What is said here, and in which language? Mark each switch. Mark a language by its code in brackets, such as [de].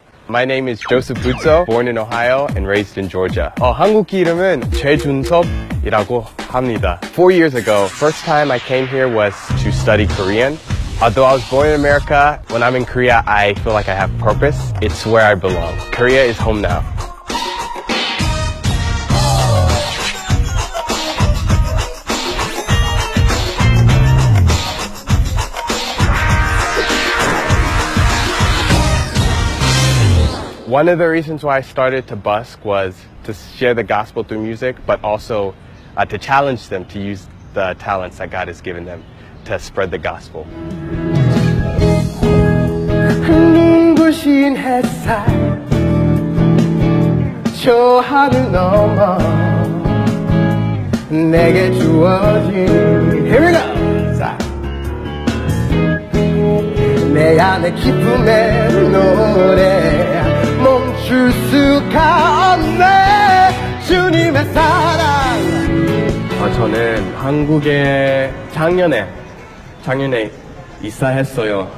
[en] My name is Joseph Butzo, born in Ohio and raised in Georgia. [ko] 한국 이름은 최준섭이라고 합니다. [en] 4 years ago, first time I came here was to study Korean. Although I was born in America, when I'm in Korea, I feel like I have purpose. It's where I belong. Korea is home now. One of the reasons why I started to busk was to share the gospel through music, but also to challenge them to use the talents that God has given them to spread the gospel. [ko] 눈부신 햇살 저 하늘 넘어 내게 주어진 [en] Here we go! [ko] 자. 내 안에 기쁨의 노래 멈출 수가 없네 주님의 사랑 저는 한국에 작년에 이사했어요.